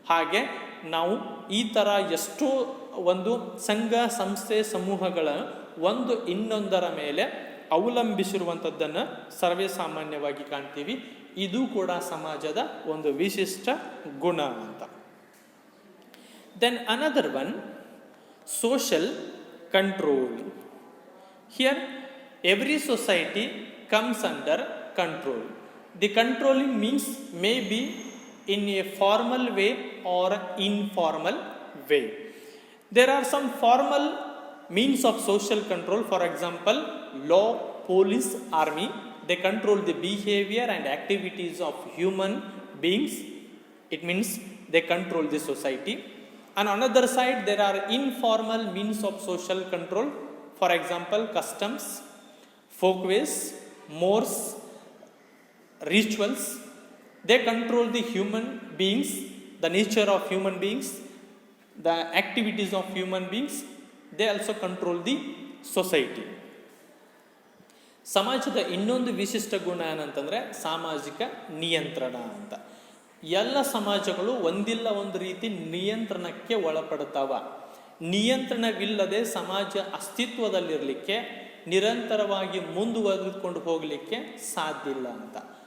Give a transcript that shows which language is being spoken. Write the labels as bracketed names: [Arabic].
[Kannada] ಹಾಗೆ ನಾವು ಈ ಥರ ಎಷ್ಟೋ ಒಂದು ಸಂಘ ಸಂಸ್ಥೆ ಸಮೂಹಗಳ ಒಂದು ಇನ್ನೊಂದರ ಮೇಲೆ ಅವಲಂಬಿಸಿರುವಂಥದ್ದನ್ನು ಸರ್ವೇ ಸಾಮಾನ್ಯವಾಗಿ ಕಾಣ್ತೀವಿ. ಇದು ಕೂಡ ಸಮಾಜದ ಒಂದು ವಿಶಿಷ್ಟ ಗುಣ ಅಂತ. [English] Then another one, social control. Here every society comes under control. The controlling means may be in a formal way or informal way. There are some formal means of social control. For example, law, police, army, they control the behavior and activities of human beings. It means they control the society. On another side, there are informal means of social control. For example, customs, folkways, mores, rituals. They control the human beings, the nature of human beings, the activities of human beings. They also control the society. [Kannada] ಸಮಾಜದ ಇನ್ನೊಂದು ವಿಶಿಷ್ಟ ಗುಣ ಏನಂತಂದರೆ ಸಾಮಾಜಿಕ ನಿಯಂತ್ರಣ ಅಂತ. ಎಲ್ಲ ಸಮಾಜಗಳು ಒಂದಿಲ್ಲ ಒಂದು ರೀತಿ ನಿಯಂತ್ರಣಕ್ಕೆ ಒಳಪಡ್ತಾವ. ನಿಯಂತ್ರಣವಿಲ್ಲದೆ ಸಮಾಜ ಅಸ್ತಿತ್ವದಲ್ಲಿರಲಿಕ್ಕೆ, ನಿರಂತರವಾಗಿ ಮುಂದುವರೆದುಕೊಂಡು ಹೋಗಲಿಕ್ಕೆ ಸಾಧ್ಯ ಇಲ್ಲ ಅಂತ.